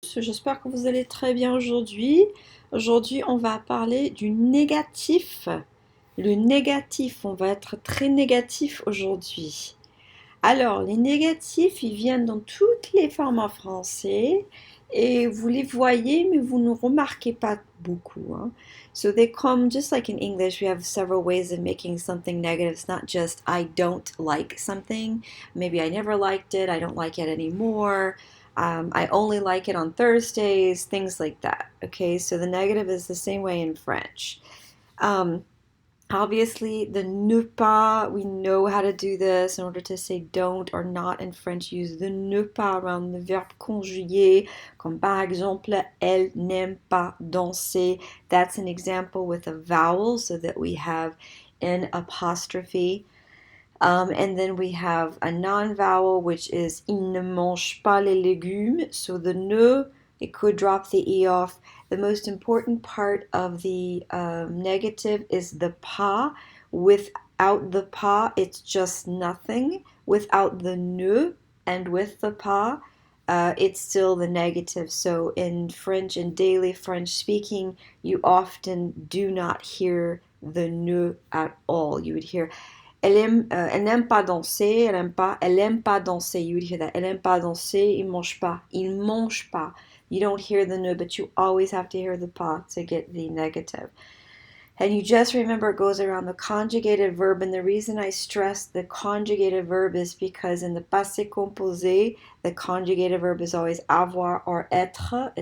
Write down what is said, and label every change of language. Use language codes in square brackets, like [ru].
[fr] J'espère que vous allez très bien aujourd'hui. Aujourd'hui, on va parler du négatif. Le négatif, on va être très négatif aujourd'hui. Alors, les négatifs, ils viennent dans toutes les formes en français et vous les voyez, mais vous ne remarquez pas beaucoup, hein. [en] So they come just like in English, we have several ways of making something negative. It's not just I don't like something. Maybe I never liked it, I don't like it anymore. I only like it on Thursdays, things like that. Okay, so the negative is the same way in French. Um, Obviously, the ne pas, we know how to do this in order to say don't or not in French. Use the ne pas around the verb conjugué, [fr] comme par exemple, elle n'aime pas danser. [en] That's an example with a vowel so that we have an apostrophe. And then we have a non-vowel, which is [fr] il ne mange pas les légumes. [en] So the ne, it could drop the e off. The most important part of the negative is the pas. Without the pas, it's just nothing. Without the ne and with the pas, it's still the negative. So in French, in daily French speaking, you often do not hear the ne at all. You would hear [fr] elle n'aime pas danser, elle aime pas danser. [en] You would hear that. [fr] Elle aime pas danser, il mange pas. [en] You don't hear the ne, but you always have to hear the pas to get the negative. And you just remember it goes around the conjugated verb. And the reason I stress the conjugated verb is because in the passé composé, the conjugated verb is always avoir or être.